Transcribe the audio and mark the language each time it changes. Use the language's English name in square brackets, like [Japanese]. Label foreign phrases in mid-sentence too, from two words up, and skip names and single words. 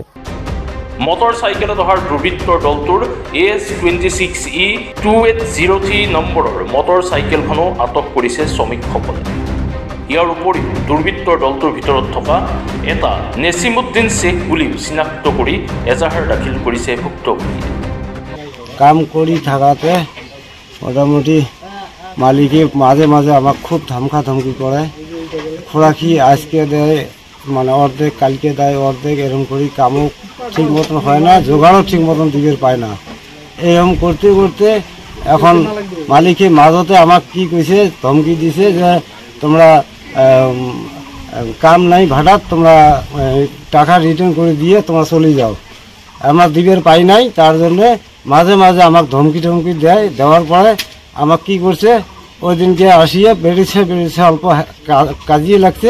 [Assamese] মটৰ চাইকেলত অহাৰ দুৰ্বৃত্তৰ দলটোৰ AS26E2803 নম্বৰৰ মটৰ চাইকেলখনো আটক কৰিছে শ্ৰমিকসকলে। ইয়াৰ উপৰিও দুৰ্বৃত্তৰ দলটোৰ ভিতৰত থকা এটা নেছিমুদ্দিন শ্বেখ বুলিও চিনাক্ত কৰি এজাহাৰ দাখিল কৰিছে ভুক্তভোগী। [Bangla] কাম কৰি থাকাতে মোটামুটি মালিকে মাঝে মাঝে আমাক খুব ধমকি করে। খোরাকি আজকে দেয়, মানে অর্ধেক কালকে দেয়, অর্ধেক এরকম করি। কামও ঠিক মতন হয় না, জোগাড়ও ঠিক মতন দিকে পায় না। এরকম করতে করতে এখন মালিকে মাজতে আমাক কি কইছে, ধমকি দিছে যে তোমরা কাম নাই ভাড়াত, তোমরা টাকা রিটার্ন করে দিয়ে তোমরা চলে যাও। আমরা দিবের পাই নাই, তার জন্য মাঝে মাঝে আমাক ধমকি দেয়। দেওয়ার পরে আমাক কি করছে, ওই দিনকে আসিয়ে বেড়েছে অল্প কাজিয়ে লাগছে।